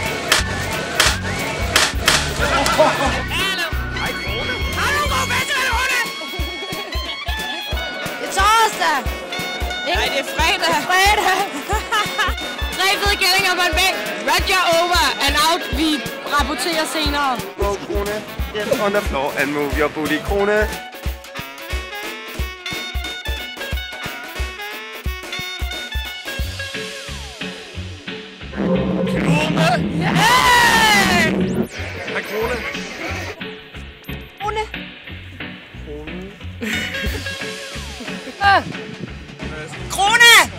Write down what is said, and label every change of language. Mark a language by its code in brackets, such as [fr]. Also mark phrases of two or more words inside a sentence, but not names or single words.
[da] Hallo. Hej Krone. Har du god festival, Krone? Det er torsdag! Nej, det er fredag. Fredag! 3 fede kællinger på en bænk. [en] Roger over and out. [da] Vi rapporterer senere. [en] Go, Krone. Get on the floor and move your booty, Krone. Hey! [da] Hej Krone. Krone. Krone!